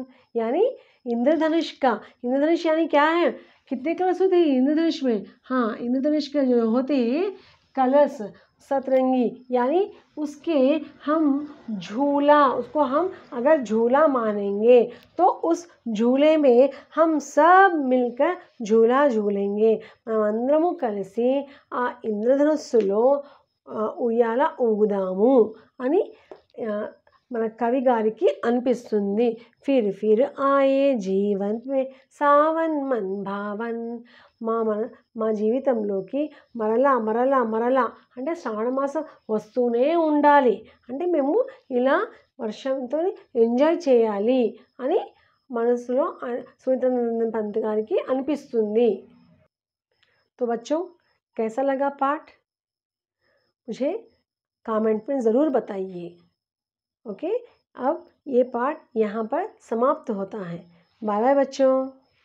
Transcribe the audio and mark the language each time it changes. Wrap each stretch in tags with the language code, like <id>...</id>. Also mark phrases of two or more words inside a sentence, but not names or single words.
<hi>यानी इंद्रधनुष यानी क्या है, कितने कलश होते हैं इंद्रधनुष में? हाँ, इंद्रधनुष के जो होते हैं कलश सतरंगी, यानी उसके उसको हम अगर झूला मानेंगे तो उस झूले में हम सब मिलकर झूला झूलेंगे।</hi> <te>మనమందరము కలిసి ఆ ఇంద్రధనుస్సులో ఉయ్యాల ఊగుదాము అని మన కవి గారికి అనిపిస్తుంది।</te> <hi>फिर फिर आए जीवन में सावन मन भावन।</hi> <te>మా జీవితంలోకి మరలా మరలా మరలా అంటే శ్రావణ మాసం వస్తూనే ఉండాలి, అంటే మేము ఇలా వర్షంతో ఎంజాయ్ చేయాలి అని మనసులో సుమిత్రానందన్ పంత్ గారికి అనిపిస్తుంది।</te> <hi>तो बच्चों, कैसा लगा पाठ? मुझे कमेंट में ज़रूर बताइए। ओके, अब ये पाठ यहाँ पर समाप्त होता है।</hi> <en>bye bye</en> <hi>बच्चों।</hi>